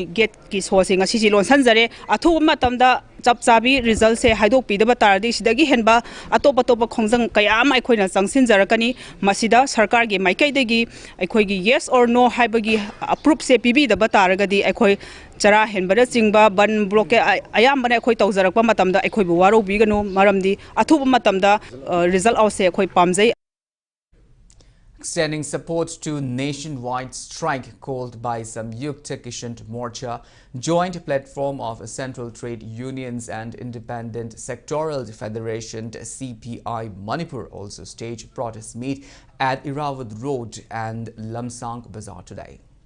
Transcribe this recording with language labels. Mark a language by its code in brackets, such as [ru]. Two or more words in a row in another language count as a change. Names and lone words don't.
[mni] ꯒꯦꯠꯀꯤ ꯁꯣꯁꯦ ꯉꯁꯤꯁꯤ ꯂꯣꯟꯁꯟꯖꯔꯦ ꯑꯊꯨꯕ ꯃꯇꯝꯗ ꯆꯞ ꯆꯥꯕꯤ ꯔꯤꯖꯜꯁꯦ ꯍꯥꯏꯗꯣꯛꯄꯤꯗꯕ ꯇꯥꯔꯗꯤ ꯁꯤꯗꯒꯤ ꯍꯦꯟꯕ ꯑꯇꯣꯞꯄ ꯈꯣꯡꯖꯪ ꯀꯌꯥ ꯑꯃ ꯑꯩꯈꯣꯏꯅ ꯆꯪꯁꯤꯟꯖꯔꯛꯀꯅꯤ ꯃꯁꯤꯗ ꯁꯔꯀꯥꯔꯒꯤ ꯃꯥꯏꯀꯩꯗꯒꯤ ꯑꯩꯈꯣꯏꯒꯤ [en] yes or no [mni] ꯍꯥꯏꯕꯒꯤ ꯑꯄ꯭ꯔꯨꯞꯁꯦ ꯄꯤꯕꯤꯗꯕ ꯇꯥꯔꯒꯗꯤ ꯑꯩꯈꯣꯏ ꯆꯔꯥ ꯍꯦꯟꯕꯗ ꯆꯤꯡꯕ ꯕꯟ ꯕ꯭ꯂꯣꯀꯦꯠ ꯑꯌꯥꯝꯕꯅ ꯑꯩꯈꯣꯏ ꯇꯧꯖꯔꯛꯄ ꯃꯇꯝꯗ ꯑꯩꯈꯣꯏꯕꯨ ꯋꯥꯔꯧꯕꯤꯒꯅꯨ ꯃꯔꯝꯗꯤ ꯑꯊꯨꯕ ꯃꯇꯝꯗ ꯔꯤꯖꯜ ꯑꯥꯎꯠꯁꯦ ꯑꯩꯈꯣꯏ ꯄꯥꯝꯖꯩ. [en] Extending support to nationwide strike called by Samyukta Kisan Morcha, joint platform of Central Trade Unions and Independent Sectoral Federation CPI Manipur also staged protest meet at Iravad Road and Lamsang Bazaar today.